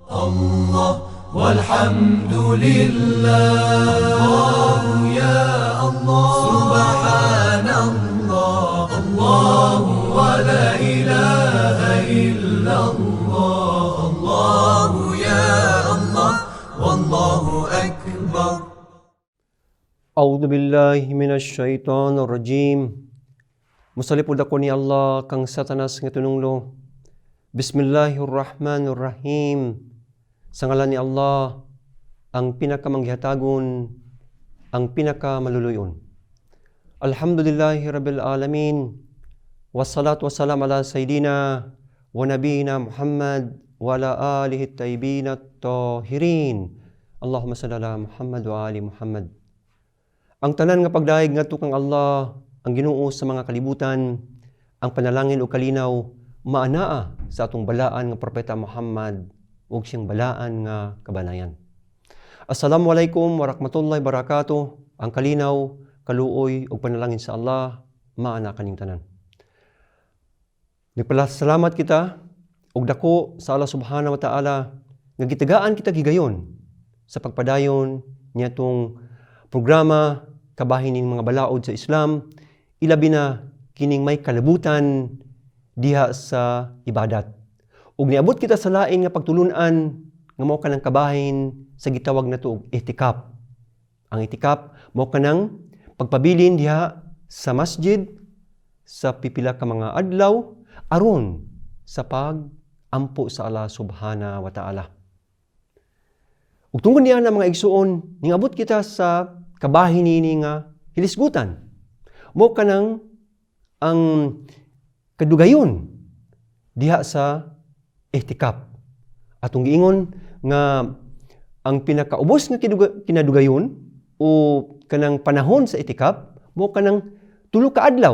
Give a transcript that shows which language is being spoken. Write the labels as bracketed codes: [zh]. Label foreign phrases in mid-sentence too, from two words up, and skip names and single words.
[ar] الله والحمد لله الله يا الله سبحان الله الله ولا إله إلا الله الله يا الله والله أكبر. أعوذ بالله من الشيطان الرجيم. [ceb] Musalipod ako ni Allah kang satanas nga tununglo. Bismillahirrahmanirrahim. Sa ngalan ni Allah, ang pinakamanghihatagon, ang pinakamaluluyon. [ar] الحمد لله رب العالمين. والصلاة والسلام على سيدنا ونبينا محمد وعلى آله الطيبين الطاهرين. اللهم صل على محمد وآل محمد. [ceb] Ang tanan nga pagdaig ngadto kang Allah, ang Ginoo sa mga kalibutan, ang panalangin o kalinaw, maanaa sa atong balaan nga propeta Muhammad ug siyang balaan nga kabanayan. [ar] السلام عليكم ورحمة الله وبركاته. [ceb] Ang kalinaw, kaluoy ug panalangin sa Allah, maana kaning tanan. Nagpasalamat kita ug dako sa Allah [ar] سبحانه وتعالى [ceb] nga gitagaan kita gigayon sa pagpadayon niya tong programa kabahin ning mga balaod sa Islam, ilabi na kining may kalabutan diha sa ibadat. Ug niabot kita sa lain nga pagtulunan nga mao kanang kabahin sa gitawag nato og itikaf. Ang itikaf mao kanang pagpabilin diha sa masjid sa pipila ka mga adlaw aron sa pag-ampo sa Allah [ar] سبحانه وتعالى. [ceb] Ug tungod niya na mga igsuon, ningabot kita sa kabahin ini nga hilisgutan. Mo kanang ang kadugayon diha sa ihtikaf. Atong giingon nga ang pinakaubos nga kinadugayon o kanang panahon sa ihtikaf mo kanang 3 ka adlaw.